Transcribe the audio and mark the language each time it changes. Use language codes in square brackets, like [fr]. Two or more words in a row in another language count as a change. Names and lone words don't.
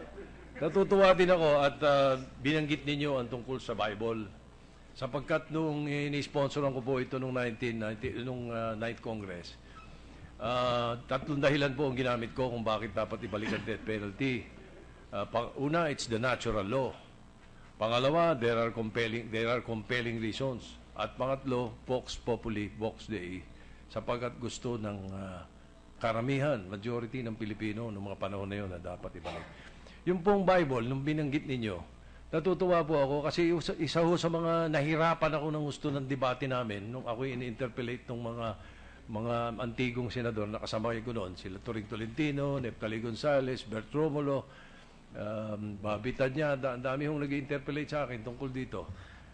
[tl] Natutuwa din ako at binanggit ninyo ang tungkol sa Bible. Sapagkat nung ini-sponsoran ko po ito nung 9th Congress, tatlong dahilan po ang ginamit ko kung bakit dapat ibalik ang death penalty. Una, [en] it's the natural law. Pangalawa, there are compelling reasons. [tl] At pangatlo, [la] vox populi, vox dei, [tl] sapagkat gusto ng karamihan, majority ng Pilipino noong mga panahon na yun na dapat ibalik. Yung pong Bible, nung binanggit ninyo, natutuwa po ako kasi isa ho sa mga nahirapan ako ng gusto ng debate namin nung ako in-interpellate ng mga antigong senador na kasama ko noon, sila Turing Tolentino, Neftali Gonzales, Bert Romulo, Bobby Tanya, ang dami hong nag-interpellate sa akin tungkol dito.